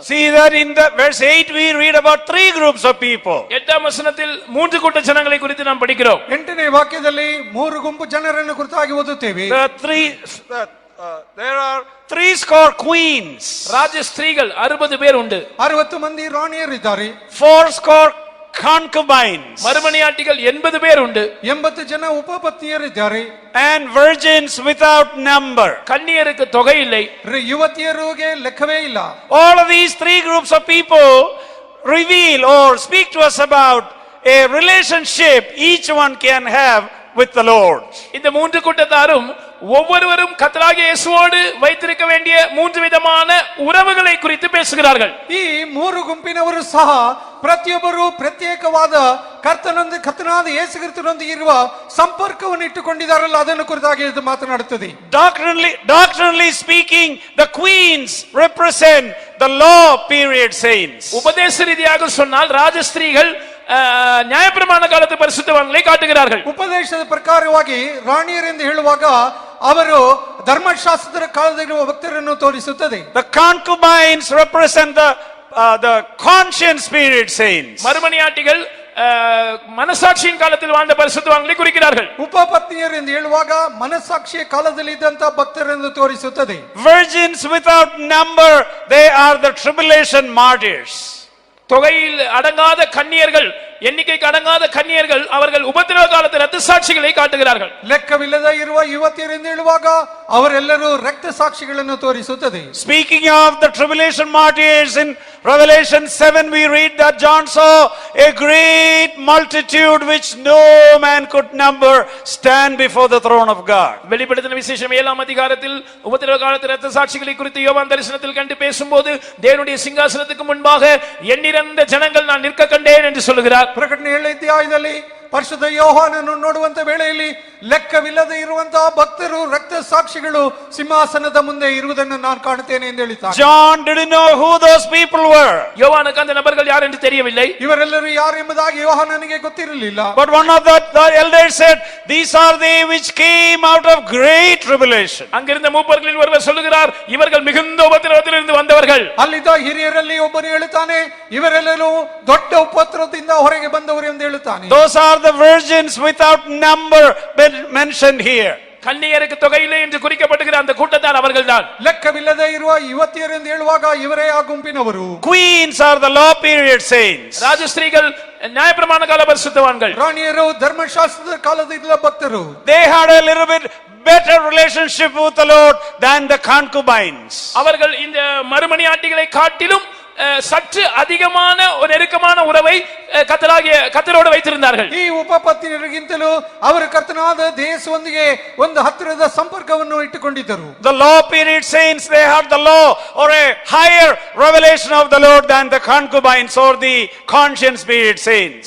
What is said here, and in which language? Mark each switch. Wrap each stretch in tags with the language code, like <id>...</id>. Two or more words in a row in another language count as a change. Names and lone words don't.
<en>See that in the verse 8 we read about 3 groups of people.</en> <ta>8ஆம் வசனத்தில் 3 கூட்ட ஜனங்களை குறித்து நாம் படிக்கிறோம்.</ta> <kn>8ನೇ ವಾಕ್ಯದಲ್ಲಿ 3 ಗುಂಪು ಜನರನ್ನು ಕುರಿತಾಗಿ ಓದುತ್ತೇವೆ.</kn> <en>There are 80 queens.</en> <ta>ராஜஸ்திரீகள் 60 பேர் உண்டு.</ta> <kn>60 ಮಂದಿ ರಾಣಿಯರಿದ್ದಾರೆ.</kn> <en>80 concubines.</en> <ta>மறுமனையாட்டிகள் 80 பேர் உண்டு.</ta> <kn>80 ಜನ ಉಪಪತ್ನಿಯರಿದ್ದಾರೆ.</kn> <en>And virgins without number.</en> <ta>கன்னியருக்கு தொகை இல்லை.</ta> <kn>ಯುವತಿಯರಿಗೆ ಲೆಕ್ಕವೇ ಇಲ್ಲ.</kn> <en>All of these 3 groups of people reveal or speak to us about a relationship each one can have with the Lord.</en> <ta>இந்த 3 கூட்டத்தாரும் ஒவ்வொருவரும் கர்த்தராகிய இயேசுவோடு வைத்திருக்க வேண்டிய 3 விதமான உறவுகளை குறித்து பேசுகிறார்கள்.</ta> <kn>ಈ ಮೂರು ಗುಂಪಿನವರು ಸಹ ಪ್ರತಿಯೊಬ್ಬರು ಪ್ರತ್ಯೇಕವಾದ ಕರ್ತನಾದ ಯೇಸು ಕ್ರಿಸ್ತನೊಂದಿಗೆ ಇರುವ ಸಂಪರ್ಕವನ್ನು ಇಟ್ಟುಕೊಂಡಿದ್ದಾರಲ್ಲ ಅದನ್ನು ಕುರಿತಾಗಿ ಇದು ಮಾತನಾಡುತ್ತದೆ.</kn> <en>Doctrinally speaking, the queens represent the law period saints.</en> <ta>உபதேச ரீதியாக சொன்னால் ராஜஸ்திரீகள் நியாயப்பிரமாಣ காலத்து பரிசுத்தவான்களை காட்டுகிறார்கள்.</ta> <kn>ಉಪದೇಶದ ಪ್ರಕಾರವಾಗಿ ರಾಣಿಯರೆಂದು ಹೇಳುವಾಗ ಅವರು ಧರ್ಮಶಾಸ್ತ್ರದ ಕಾಲದಲ್ಲಿರುವ ಭಕ್ತರನ್ನು ತೋರಿಸುತ್ತದೆ.</kn> <en>The concubines represent the conscience period saints.</en> <ta>மறுமணியாட்டிகள் மனசாட்சியின் காலத்தில் வாழ்ந்த பரிசுத்தவான்களை குறிக்கிறார்கள்.</ta> <kn>ಉಪಪತ್ನಿಯರು ಎಂದು ಹೇಳುವಾಗ ಮನಸ್ಸಾಕ್ಷಿಯ ಕಾಲದಲ್ಲಿ ಇದ್ದಂತ ಭಕ್ತರನ್ನು ತೋರಿಸುತ್ತದೆ.</kn> <en>Virgins without number, they are the tribulation martyrs.</en> <ta>தொகையில் அடங்காத கன்னியர்கள், எண்ணிக்கைக்கு அடங்காத கன்னியர்கள், அவர்கள் உபத்திரவ காலத்து ரத்த சாட்சிகளை காட்டுகிறார்கள்.</ta> <kn>ಲೆಕ್ಕವಿಲ್ಲದ ಇರುವ ಯುವತಿಯರು ಎಂದು ಹೇಳುವಾಗ ಅವರೆಲ್ಲರೂ ರಕ್ತ ಸಾಕ್ಷಿಗಳನ್ನು ತೋರಿಸುತ್ತದೆ.</kn> <en>Speaking of the tribulation martyrs, in Revelation 7 we read that John saw a great multitude which no man could number stand before the throne of God.</en> <ta>வெளிப்படுத்தின விசேஷம் 7ஆம் அதிகாரத்தில் உபத்திரவ காலத்து ரத்த சாட்சிகளை குறித்து யோவான் தரிசனத்தில் கண்டு பேசும்போது தேவனுடைய சிங்காசனத்துக்கு முன்பாக எண்ணிறந்த ஜனங்கள் நான் நிற்க கண்டேன் என்று சொல்கிறார்.</ta> <kn>ಪ್ರಕಟಣೆ 7ನೇ ಅಧ್ಯಾಯದಲ್ಲಿ ಪರಿಶುದ್ಧ ಯೋಹಾನನನ್ನು ನೋಡುವಂತ ವೇಳೆಯಲ್ಲಿ ಲೆಕ್ಕವಿಲ್ಲದೆ ಇರುವಂತಹ ಭಕ್ತರು ರಕ್ತ ಸಾಕ್ಷಿಗಳು ಸಿಂಹಾಸನದ ಮುಂದೆ ಇರುವುದನ್ನು ನಾನು ಕಾಣುತ್ತೇನೆ ಎಂದು ಹೇಳಿದ್ದಾರೆ.</kn> <en>John didn't know who those people were.</en> <ta>யோவானுக்கு அந்த நபர்கள் யார் என்று தெரியவில்லை.</ta> <kn>ಇವರೆಲ್ಲರೂ ಯಾರು ಎಂಬುದಾಗಿ ಯೋಹಾನನಿಗೆ ಗೊತ್ತಿರಲಿಲ್ಲ.</kn> <en>But one of the elders said, these are they which came out of great tribulation.</en> <ta>அங்கிருந்த மூப்பர்களில் ஒருவர் சொல்லுகிறார், இவர்கள் மிகுந்த உபத்திரவத்திலிருந்து வந்தவர்கள்.</ta> <kn>ಅಲ್ಲಿದ್ದ ಹಿರಿಯರಲ್ಲಿ ಒಬ್ಬನು ಹೇಳುತ್ತಾನೆ, ಇವರೆಲ್ಲರೂ ದೊಡ್ಡ ಉಪದ್ರವದಿಂದ ಹೊರಗೆ ಬಂದವರು ಎಂದು ಹೇಳುತ್ತಾನೆ.</kn> <en>Those are the virgins without number mentioned here.</en> <ta>கன்னியருக்கு தொகையில்லை என்று குறிக்கப்படுகிற அந்த கூட்டத்தார் அவர்கள்தான்.</ta> <kn>ಲೆಕ್ಕವಿಲ್ಲದೆ ಇರುವ ಯುವತಿಯರು ಎಂದು ಹೇಳುವಾಗ ಇವರೇ ಆ ಗುಂಪಿನವರು.</kn> <en>Queens are the law period saints.</en> <ta>ராஜஸ்திரீகள் நியாயப்பிரமாண கால பரிசுத்தவான்கள்.</ta> <kn>ರಾಣಿಯರು ಧರ್ಮಶಾಸ್ತ್ರದ ಕಾಲದ ಭಕ್ತರು.</kn> <en>They had a little bit better relationship with the Lord than the concubines.</en> <ta>அவர்கள் இந்த மறுமணியாட்டிகளை காட்டிலும் சற்று அதிகமான ஒரு நெருக்கமான உறவை கர்த்தரோடு வைத்திருந்தார்கள்.</ta> <kn>ಈ ಉಪಪತ್ನಿಯರಿಗಿಂತಲೂ ಅವರು ಕರ್ತನಾದ ಯೇಸುವೊಂದಿಗೆ ಒಂದು ಹತ್ತಿರದ ಸಂಪರ್ಕವನ್ನು ಇಟ್ಟುಕೊಂಡಿದ್ದರು.</kn> <en>The law period saints, they had the law or a higher revelation of the Lord than the concubines or the conscience period saints.</en>